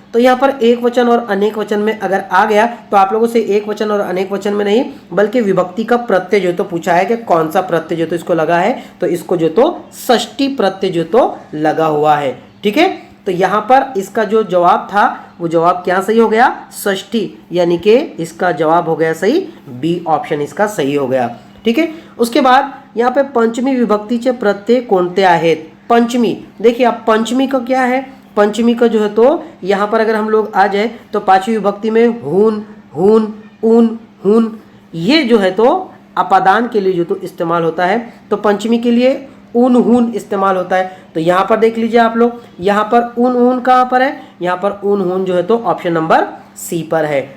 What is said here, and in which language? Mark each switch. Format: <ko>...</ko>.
<hi>तो यहाँ पर एक वचन और अनेक वचन में अगर आ गया तो आप लोगों से एक वचन और अनेक वचन में नहीं बल्कि विभक्ति का प्रत्यय जो तो पूछा है कि कौन सा प्रत्यय जो तो इसको लगा है, तो इसको जो तो षष्ठी प्रत्यय जो तो लगा हुआ है। ठीक है, तो यहाँ पर इसका जो जवाब था वो जवाब क्या सही हो गया? षष्ठी, यानी कि इसका जवाब हो गया सही, बी ऑप्शन इसका सही हो गया। ठीक है, उसके बाद यहाँ पे पंचमी</hi> <mr>विभक्तीचे प्रत्यय कोणते आहेत।</mr> <hi>पंचमी देखिए, आप पंचमी का क्या है, पंचमी का जो है तो यहाँ पर अगर हम लोग आ जाए तो 5वीं विभक्ति में हून, हून, ऊन, हून, ये जो है तो अपादान के लिए जो तो इस्तेमाल होता है। तो पंचमी के लिए ऊन, हून इस्तेमाल होता है। तो यहाँ पर देख लीजिए आप लोग, यहाँ पर ऊन, हून कहाँ पर है, यहाँ पर ऊन, हून जो है तो ऑप्शन नंबर सी पर है।</hi>